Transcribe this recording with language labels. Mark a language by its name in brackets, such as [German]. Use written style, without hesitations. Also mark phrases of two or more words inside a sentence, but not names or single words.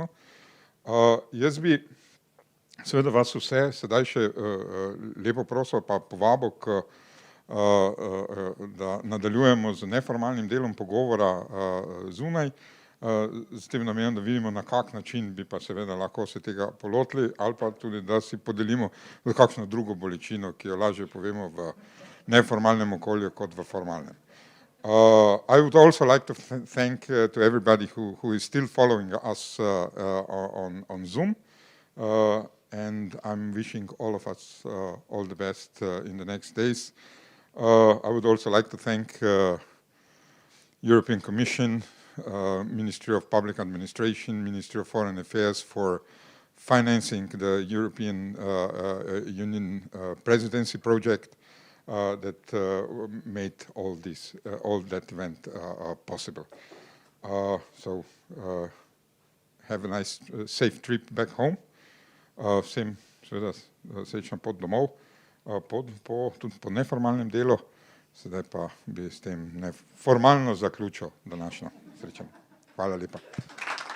[Slovenian] Jaz bi seveda vas vse sedaj še lepo prosil pa povabil, da nadaljujemo z neformalnim delom pogovora zunaj, s tem namenom, da vidimo, na kak način bi pa seveda lahko se tega polotili ali pa tudi, da si podelimo za kakšno drugo bolečino, ki jo lažje povemo v neformalnem okolju kot v formalnem. [English] I would also like to thank to everybody who is still following us on Zoom, and I'm wishing all of us all the best in the next days. I would also like to thank European Commission, Ministry of Public Administration, Ministry of Foreign Affairs for financing the European Union presidency project that made all that event possible. So have a nice, safe trip back home. [Slovenian] Vsem seveda srečna pot domov, tudi po neformalnem delu. Sedaj pa bi s tem formalno zaključil današnjo srečanje. Hvala lepa.